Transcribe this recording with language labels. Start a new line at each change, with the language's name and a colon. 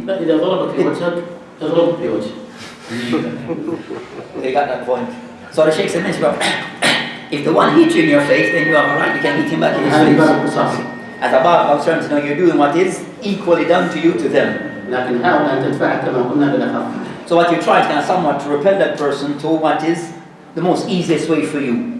Arabic: لا إذا ضربك في وجهك اضرب في وجهك.
English: They got that point. So the Shaykh said, if the one hits you in your face, then you are right, you can hit him back in his face. As above, I was trying to know you're doing what is equally done to you to them.
Arabic: لكن حاول أن تدفع كما قلنا بالأخف.
English: So what you try is kind of somewhat to repel that person to what is the most easiest way for you.